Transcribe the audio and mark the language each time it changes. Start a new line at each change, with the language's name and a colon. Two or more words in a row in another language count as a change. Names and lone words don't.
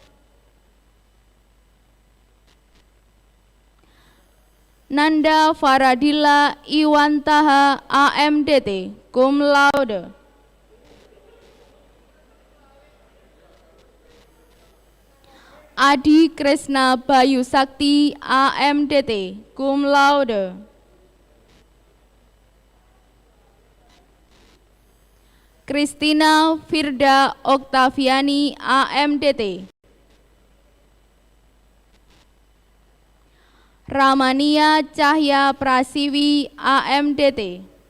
Indonesian: Nanda Faradila Iwantaha AMDT,
Latin: cum laude.
Indonesian: Adi Kresna Bayu Sakti AMDT,
Latin: cum laude.
Indonesian: Kristina Firda Oktaviani AMDT. Ramania Cahya Prasiwi AMDT.